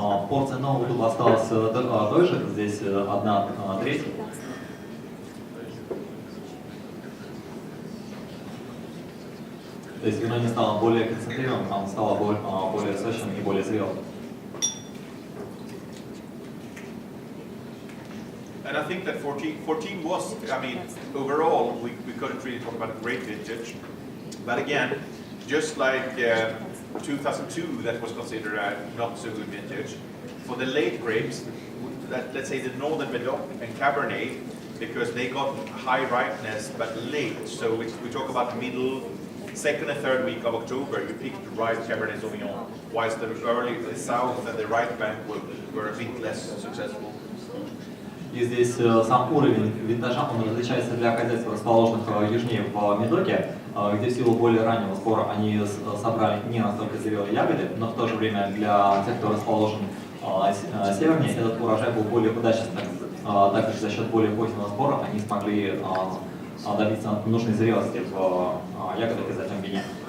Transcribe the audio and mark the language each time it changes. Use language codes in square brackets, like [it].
[ru] Порция нового дуба осталась той же, здесь 1/3. То есть вино не стало более концентрированным, оно стало более сочным и более зрелым. [en] And I think that 14 was, I mean, overall, we couldn't really talk about a great vintage. But again, just like 2002, that was considered a not so good vintage. For the late grapes, let's say the Northern Medoc and Cabernet, because they got high ripeness but late. So we talk about middle, second and third week of October, you picked the right Cabernet Sauvignon, whilst the south and the right bank were a bit less successful. [ru] И здесь сам уровень винтажа, он различается для хозяйств, расположенных южнее в Медоке, где в силу более раннего сбора они собрали не настолько зрелые ягоды, но в то же время для тех, кто расположен севернее, этот урожай был более удачным, так как за счет более позднего сбора они смогли добиться нужной зрелости в ягодах и затем вине.